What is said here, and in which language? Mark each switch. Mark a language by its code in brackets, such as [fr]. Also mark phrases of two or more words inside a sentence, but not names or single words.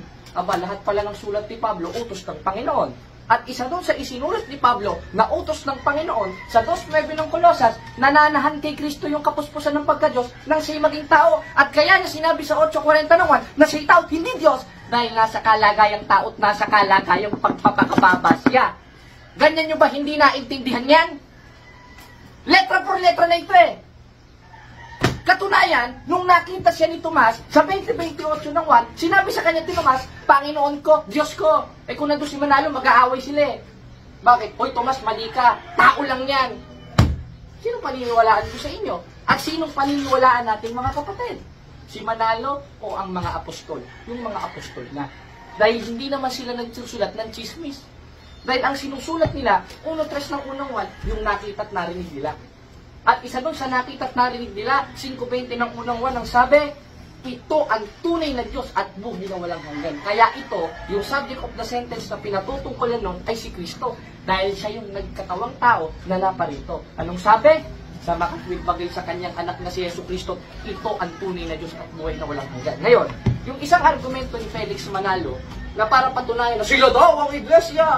[tl] Aba, lahat pala ng sulat ni Pablo, utos ng Panginoon. At isa doon sa isinulat ni Pablo na utos ng Panginoon, sa 2:9 ng Colosas, nananahan kay Kristo yung kapuspusan ng pagka-Diyos nang siya'y maging tao. At kaya niya sinabi sa 8:40 ng 1 na siya'y tao, hindi Diyos, dahil nasa kalagayang tao at nasa kalagayang pagpapakababa siya. Ganyan nyo ba hindi naintindihan yan? [es] Letra por letra [tl] na ito eh. Katunayan, nung nakita siya ni Tomas, sa 20:28 ng 1, sinabi sa kanya ni Tomas, Panginoon ko, Diyos ko. Eh kung nandun si Manalo, mag-aaway sila eh. Bakit? Hoy Tomas, mali ka. Tao lang yan. Sinong paniniwalaan ko sa inyo? At sinong paniniwalaan natin mga kapatid? Si Manalo o ang mga apostol? Yung mga apostol na. Dahil hindi naman sila nagsusulat ng chismis. Dahil ang sinusulat nila, 1:3 ng unang 1, yung nakita at narinig nila. At isa doon sa nakita at narinig nila, 5:20 ng unang 1, ang sabi, ito ang tunay na Diyos at buhay na walang hanggan. Kaya ito, yung [en] subject of the sentence [tl] na pinatutungkulan nun ay si Kristo. Dahil siya yung nagkatawang tao na naparito. Anong sabi? Sa makatwid bagay sa kanyang anak na si Yesu Kristo, ito ang tunay na Diyos at buhay na walang hanggan. Ngayon, yung isang argumento ni Felix Manalo, na para patunayan na sila daw ang iglesia.